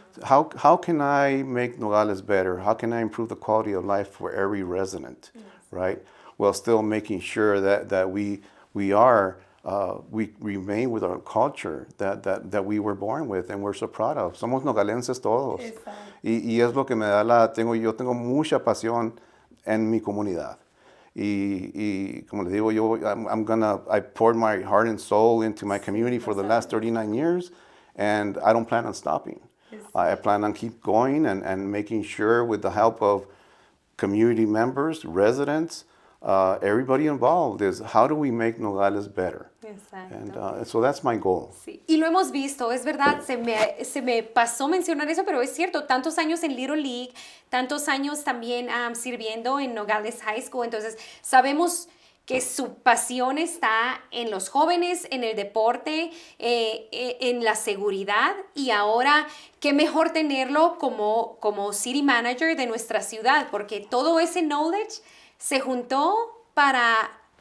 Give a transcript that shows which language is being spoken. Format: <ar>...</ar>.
<en>How can I make Nogales better? How can I improve the quality of life for every resident, yes, right? While still making sure that we remain with our culture that we were born with and we're so proud of.</en> <es>Somos nogalenses todos. Y es lo que me da yo tengo mucha pasión en mi comunidad. Y como le digo,</es> <en>I poured my heart and soul into my community for the last 39 years, and I don't plan on stopping. I plan on keep going and making sure with the help of community members, residents, everybody involved is how do we make Nogales better?</en> <es>Exacto.</es> <en>And so that's my goal.</en> <es>Sí, y lo hemos visto, es verdad, se me pasó mencionar eso, pero es cierto, tantos años en Little League, tantos años también sirviendo en Nogales High School, entonces sabemos que su pasión está en los jóvenes, en el deporte, en la seguridad, y ahora qué mejor tenerlo como city manager de nuestra ciudad, porque todo ese knowledge se juntó para</es>